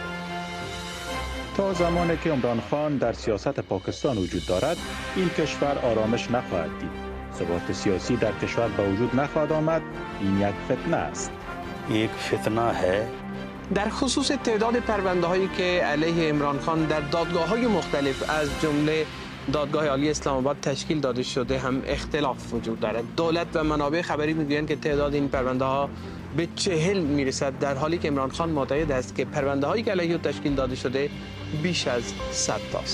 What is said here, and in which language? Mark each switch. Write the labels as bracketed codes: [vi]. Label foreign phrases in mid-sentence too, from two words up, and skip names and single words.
[fa] تا زمانی که عمران خان در سیاست پاکستان وجود دارد این کشور آرامش نخواهد دید. ثبات سیاسی در کشور به وجود نخواهد آمد. این یک فتنه است. [ur] ایک فتنہ ہے. [fa] در خصوص تعداد پرونده هایی که علیه عمران خان در دادگاه های مختلف از جمله دادگاه عالی اسلام آباد تشکیل داده شده هم اختلاف وجود دارد. دولت و منابع خبری میگویند که تعداد این پرونده ها به 40 میرسد، در حالی که عمران خان معتقد است که پرونده هایی که علیه او تشکیل داده شده بیش از 100 تاست.